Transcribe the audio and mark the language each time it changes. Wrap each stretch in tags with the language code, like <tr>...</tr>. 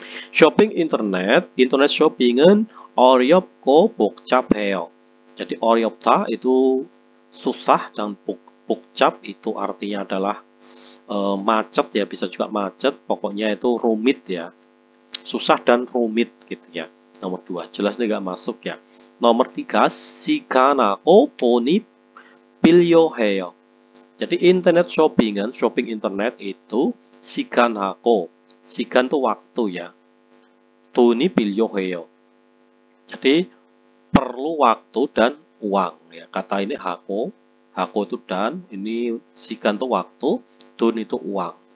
<ko>Shopping internet shopping은 어렵고 복잡해요.</ko> <id>Jadi 어렵다 itu susah dan 복잡 itu artinya adalah macet ya, bisa juga macet, pokoknya itu rumit ya. Susah dan rumit gitu ya. Nomor 2, jelas nih nggak masuk ya.</id> <ko>Nomor 3, 시간하고 돈이 필요해요.</ko> <id>Jadi internet shoppingan, shopping internet itu 시간하고, 시간 itu waktu ya.</id> <ko>돈이 필요해요.</ko> <id>Jadi perlu waktu dan uang ya. Kata ini hako itu dan, ini 시간 itu waktu, 돈 itu uang.</id>